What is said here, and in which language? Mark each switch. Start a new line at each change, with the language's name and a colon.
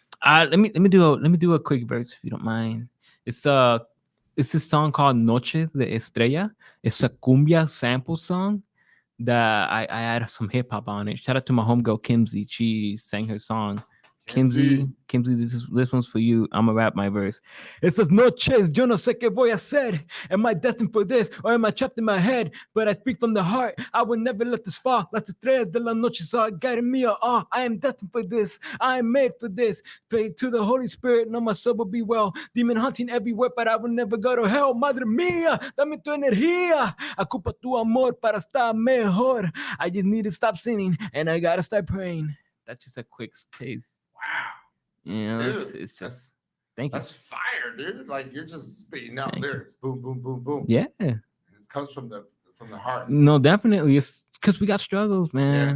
English: Let me do a quick verse if you don't mind. It's this song called Noche de Estrella. It's a cumbia sample song that I added some hip hop on it. Shout out to my homegirl Kimsey. She sang her song. Kimsey, this one's for you. I'm gonna rap my verse. It says,
Spanish: Noches, yo no sé qué voy a hacer.
English: Am I destined for this or am I trapped in my head? But I speak from the heart. I will never let this fall.
Spanish: Las estrellas de la noche
English: are guiding me. I am destined for this. I am made for this. Pray to the Holy Spirit. No, my soul will be well. Demon hunting everywhere, but I will never go to hell.
Spanish: Madre mía, dame tu energía. Ocupa tu amor para estar mejor.
English: I just need to stop sinning and I gotta start praying. That's just a quick taste. Wow, dude, it's just thank you. That's fire, dude. Like you're just spitting out lyrics. Boom, boom, boom, boom. Yeah, it comes from the heart. No, definitely. It's because we got struggles, man.